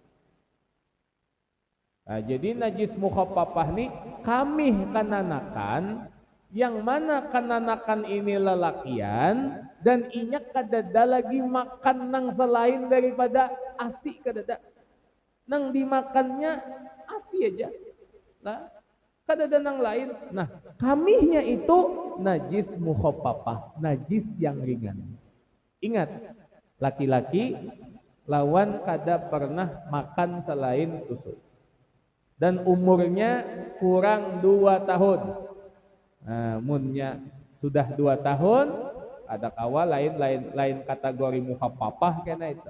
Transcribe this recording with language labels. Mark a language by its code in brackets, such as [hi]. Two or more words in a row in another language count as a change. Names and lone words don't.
[bjn] Nah, jadi najis mukhaffafah ni kami kananakan yang mana kananakan ini lelakian dan inya kadada lagi makan nang selain daripada asi kadada. Nang dimakannya asi aja. Nah, kadada nang lain. Nah, kamihnya itu najis mukhaffafah, najis yang ringan. Ingat, laki-laki lawan kada pernah makan selain susu. Dan umurnya kurang 2 tahun. Nah, munnya sudah 2 tahun, ada kawa lain kategori mukhaffafah kena itu.